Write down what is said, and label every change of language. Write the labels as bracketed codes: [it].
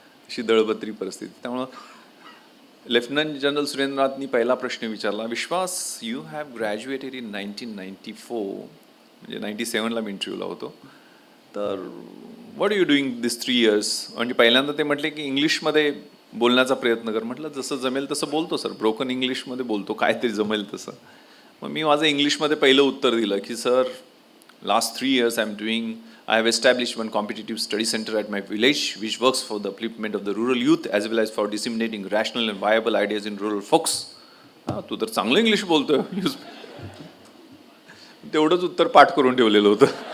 [mr] अशी दळबद्री परिस्थिती. त्यामुळं लेफ्टनंट जनरल सुरेंद्रनाथनी पहिला प्रश्न विचारला, विश्वास, [en] you have graduated in 1994, [mr] म्हणजे 97ला मी इंटरव्ह्यूला होतो, तर [en] What are you doing this 3 years? [mr] म्हणजे पहिल्यांदा ते म्हटले की इंग्लिशमध्ये बोलण्याचा प्रयत्न कर. म्हटलं जसं जमेल तसं बोलतो सर, ब्रोकन इंग्लिशमध्ये बोलतो, काय तरी जमेल तसं. मग मी माझं इंग्लिशमध्ये पहिलं उत्तर दिलं की sir, [en] Last 3 years I have established one competitive study center at my village which works for the upliftment of the rural youth as well as for disseminating rational and viable ideas in rural folks. [mr] तू तर चांगलं English बोलतोय. तेवढंच उत्तर पाठ करून ठेवलेलं होतं.